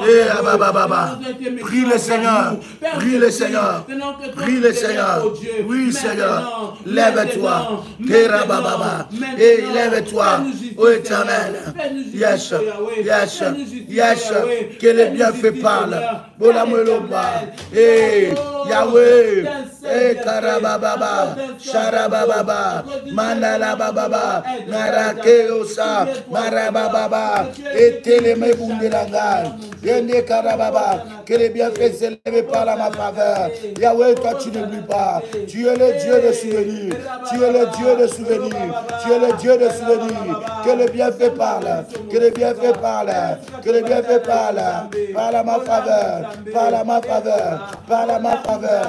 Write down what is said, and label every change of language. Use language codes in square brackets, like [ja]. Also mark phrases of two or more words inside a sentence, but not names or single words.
[fr] prie le Seigneur, prie le Seigneur, prie le Seigneur, oui Seigneur, lève-toi, et lève-toi, ô éternel, [en] yes, yes, yes, [fr] que les bienfaits parlent, Bonameloba, et Yahweh, et Karababa, Sharababa, Manalababa, Narakeosa, Marababa, et Télémébundelanga, Yende Karababa, que les bienfaits s'élèvent par ma faveur. Yahweh, toi tu n'oublies pas, tu es le Dieu de souvenirs, tu es le Dieu de souvenirs, tu es le Dieu de souvenirs, que les bienfaits parlent, que les bienfaits parlent, que les bienfaits parlent, parle à ma faveur, parle à ma faveur, parle à ma faveur.